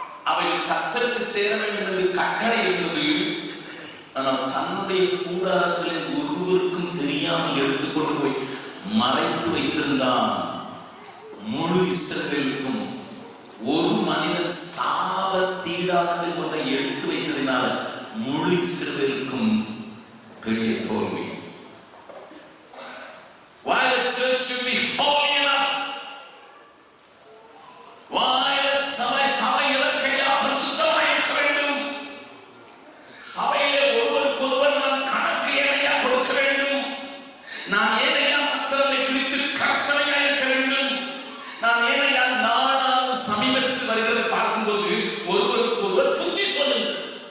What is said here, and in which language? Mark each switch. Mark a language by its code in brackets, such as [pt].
[ta] அவைகள் கர்த்தருக்கு சேர வேண்டும் என்று கட்டளை இருந்தது. ஆனால் தன்னுடைய கூடாரத்திலே ஒருவருக்கும் தெரியாமல் எடுத்துக்கொண்டு போய் மறைத்து வைத்திருந்தான். முழு இஸ்ரவேலுக்கும் ஒரு மனிதன் சாபத்தீடானது ஒன்றை எடுத்து வைத்ததினால முழு இஸ்ரவேலுக்கும் பெரிய தோல்வி. [en] Why the church should be holy enough? Why [ta] சபை எதற்கெல்லாம் பரிசுத்தமாய் இருக்க வேண்டும்? சபையிலே ஒருவருக்கொருவர் நான் கணக்கு ஏனையா கொடுக்க வேண்டும். நான் ஏனையா மற்றவர்களை குறித்து கர்சனையா இருக்க வேண்டும். நான் ஏனையா நாளாக சமீபத்தில் வருகிறதை பார்க்கும்போது ஒருவருக்கு ஒருவர் புத்தி சொல்லுங்கள்.